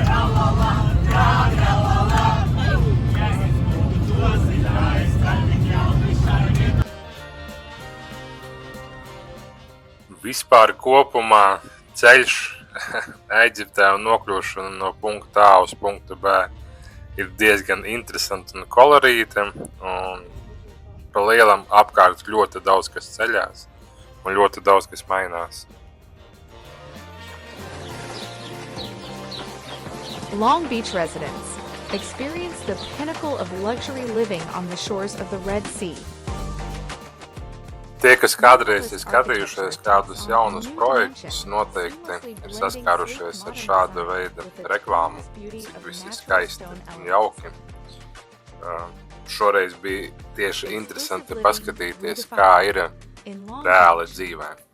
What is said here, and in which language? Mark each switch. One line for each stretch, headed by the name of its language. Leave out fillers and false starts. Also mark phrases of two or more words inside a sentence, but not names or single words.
Latvian: Vispār kopumā ceļš Ēģiptē un nokļūšana no punkta A uz punktu B ir diezgan interesanti un kolorīti, un pa lielam apkārt ļoti daudz kas ceļās un ļoti daudz kas mainās.
English: Long Beach residents experience the pinnacle of luxury living on the shores of the Red Sea.
Latvian: Tie, kas kādreiz ir skatījušies kādus jaunus projektus, noteikti ir saskārušies ar šāda veida reklāmu, cik viss ir skaisti un jauki. Šoreiz bija tieši interesanti paskatīties, kā ir reāli dzīvē.